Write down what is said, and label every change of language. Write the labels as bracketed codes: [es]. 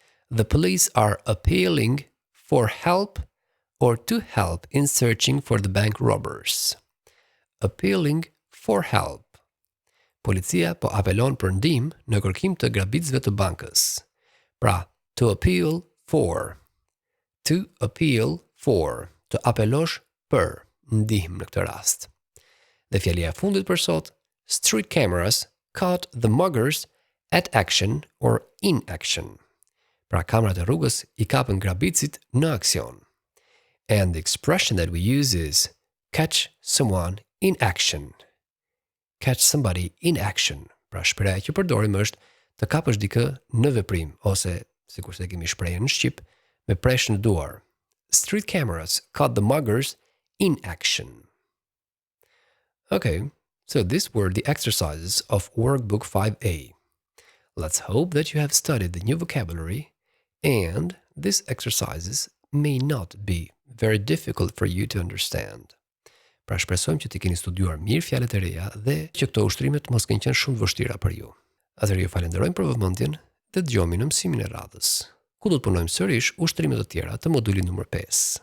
[en] The police are appealing for help or to help in searching for the bank robbers. Appealing for help. [sq] Policia po apelon për ndihmë në kërkim të grabitësve të bankës. [en] Pra, to appeal for. To appeal for. [sq] Të apelosh për ndihmë në këtë rast. Dhe fjalia e fundit për sot, [en] street cameras caught the muggers at action or in action. [sq] Pra kamerat e rrugës I kapën grabitësit në aksion. [en] And the expression that we use is catch someone in action. Catch somebody in action. [sq] Pra shpreha që përdorim është të kapësh dikë në veprim ose sikur se kemi shprehjen në shqip me preshje në duar. [en] Street cameras caught the muggers in action. Okay, so these were the exercises of Workbook 5A. Let's hope that you have studied the new vocabulary and these exercises may not be very difficult for you to understand. [sq] Pra shpresojmë që ti keni studiuar mirë fjalët e reja dhe që këto ushtrimet mos kenë qenë shumë të vështira për ju. Atëherë ju falenderojmë për vëmendjen dhe dëgjojmë në mësimin e radhës, ku do të punojmë sërish ushtrimet e tjera të modulit numër 5.